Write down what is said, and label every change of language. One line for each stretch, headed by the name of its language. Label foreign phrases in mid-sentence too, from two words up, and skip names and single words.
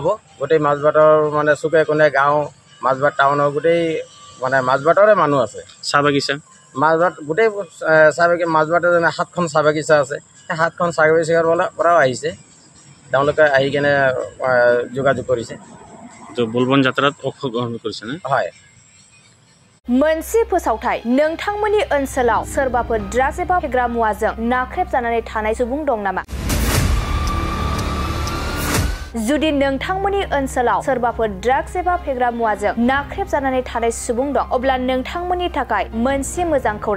Assamese: গোটেই মাজবাটৰ মানে চুকে কোণে গাঁও, মাজবাট টাউনৰ গোটেই মানে মাজবাটৰে মানুহ আছে। চাহ বাগিচা? মাজবাট গোটেই মাজবাটৰ 7খন চাহ বাগিচা আছে। সেই 7খন চাহ বাগিচাৰ পৰাও আহিছে, তেওঁলোকে আহি কেনে যোগাযোগ কৰিছে। বলবম যাত্ৰাত অংশগ্ৰহণ কৰিছে নে? হয়।
Bodo: मोनसे फोसावथाय, नोंथांमोननि ओनसोलाव सोरबाफोर ड्राग्स एबा फेग्रा मुवाजों नाख्रेबजानानै थानाय सुबुं दं नामा? जुदि नोंथांमोननि ओनसोलाव सोरबाफोर ड्राग्स एबा फेग्रा मुवाजों नाख्रेबजानानै थानाय सुबुं दं, अब्ला नोंथांमोननि थाखाय मोनसे मोजां खौरां।